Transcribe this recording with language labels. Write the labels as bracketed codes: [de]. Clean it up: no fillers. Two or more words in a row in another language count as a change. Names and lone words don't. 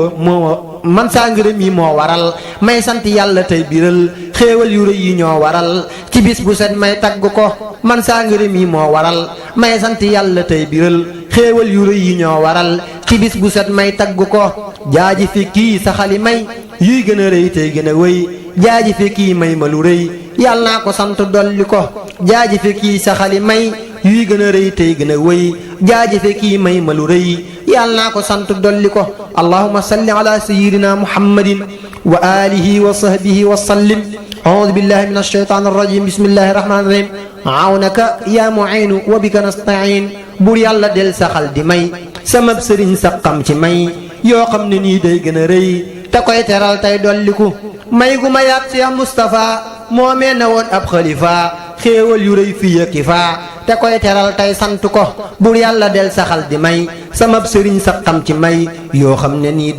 [wo] man saa ngërëm yi moo waral may sant yàlla tey biral xéewal yu rëy yi ñoo waral ci bis bu set may tagg ko man saa ngërëm yi moo waral may sant yàlla tey biral xéewal yu rëy yi ñoo waral ci bis bu set may tagg ko jaaji fi kii saxali may yuy gën a rëy tey gën a wëy jaaji fi kii may ma lu rëy yàlla naa ko sant dolli ko jaaji fi kii saxali may yuy gën a rëy tey gën a wëy jaaji fi kii may ma lu rëy yàlla naa ko sant dolli ko [ar] اللهم صل على سيدنا محمد وعلى آله وصحبه وسلم أعوذ بالله من الشيطان الرجيم بسم الله الرحمن الرحيم عونك يا معين وبك نستعين [wo] bur yàlla del saxal di may sama sëriñ sa xam ci may yoo xam ne nii day gën a rëy te koy teral tey dolliku may gu ma yaat Cheikh Moustapha moo mee na woon ab xalifa xéewal yu rëy fii yëkki faa te koy teral tey sant ko bur yàlla del saxal di may sama sëriñ sa xam ci may yoo xam ne nii